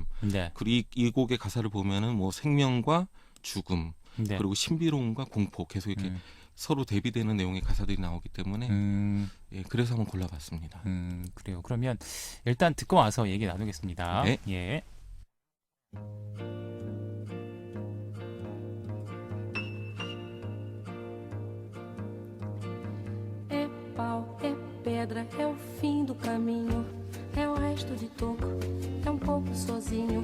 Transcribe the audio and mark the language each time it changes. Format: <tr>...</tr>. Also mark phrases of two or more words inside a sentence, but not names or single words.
<ko>네, 그리고 이 곡의 가사를 보면은 뭐 생명과 죽음 네. 그리고 신비로움과 공포 계속 이렇게 서로 대비되는 내용의 가사들이 나오기 때문에 예, 그래서 한번 골라봤습니다. 그래요. 그러면 일단 듣고 와서 얘기 나누겠습니다. 네. 예.</ko> <pt>É pau, é pedra, é o fim do caminho. É o resto de toco, é um pouco sozinho.</pt>